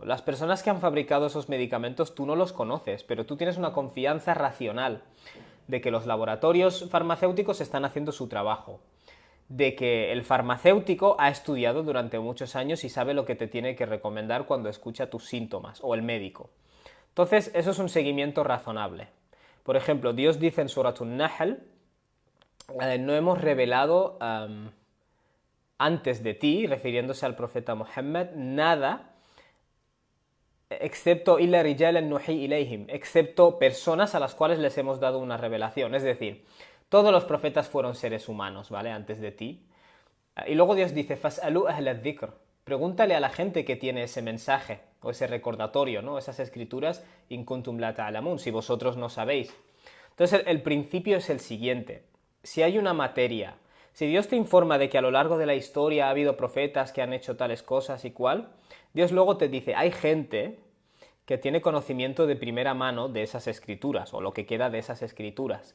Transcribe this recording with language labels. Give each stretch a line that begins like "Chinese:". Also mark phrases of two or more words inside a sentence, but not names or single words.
Spanish: Las personas que han fabricado esos medicamentos tú no los conoces, pero tú tienes una confianza racional de que los laboratorios farmacéuticos están haciendo su trabajo, de que el farmacéutico ha estudiado durante muchos años y sabe lo que te tiene que recomendar cuando escucha tus síntomas, o el médico. Entonces, eso es un seguimiento razonable. Por ejemplo, Dios dice en Surat An-Nahl, no hemos revelado antes de ti, refiriéndose al profeta Muhammad, nada excepto
Arabic: إلا رجالا نوحي إليهم,
Spanish: excepto personas a las cuales les hemos dado una revelación. Es decir, todos los profetas fueron seres humanos, ¿vale? Antes de ti. Y luego Dios dice,
Arabic: فاسألوا أهل ذكر,
Spanish: pregúntale a la gente que tiene ese mensaje, o ese recordatorio, ¿no? Esas escrituras,
Arabic: إن كنتم لا تعلمون,
Spanish: si vosotros no sabéis. Entonces el principio es el siguiente. Si hay una materia, si Dios te informa de que a lo largo de la historia ha habido profetas que han hecho tales cosas y cual, Dios luego te dice, hay gente que tiene conocimiento de primera mano de esas escrituras, o lo que queda de esas escrituras.